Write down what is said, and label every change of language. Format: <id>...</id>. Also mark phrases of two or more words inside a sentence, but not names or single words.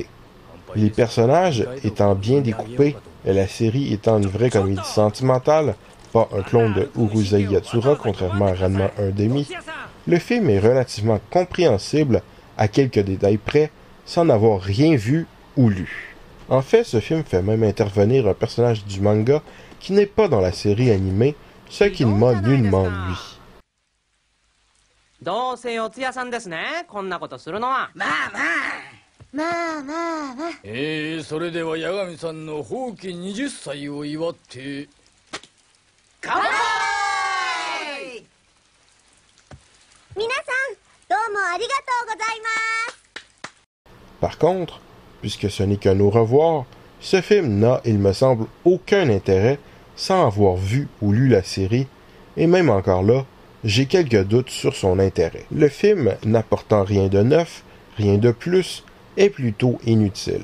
<fr>Les personnages étant bien découpés et la série étant une vraie comédie sentimentale, pas un clone de Urusei Yatsura contrairement à Ranma 1/2, le film est relativement compréhensible à quelques détails près, sans avoir rien vu ou lu. En fait, ce film fait même intervenir un personnage du manga qui n'est pas dans la série animée, ce qui ne m'a nullement nui.</fr> <ja>どうせ四谷さんですね、こんなことするのは。まあまあ。それでは八神さんの法期20歳を祝って。乾杯！皆さん、どうもありがとうございます。</ja> <fr>Par contre, puisque ce n'est qu'un au revoir, ce film n'a, il me semble, aucun intérêt sans avoir vu ou lu la série, et même encore là, j'ai quelques doutes sur son intérêt. Le film, n'apportant rien de neuf, rien de plus, est plutôt inutile.</fr>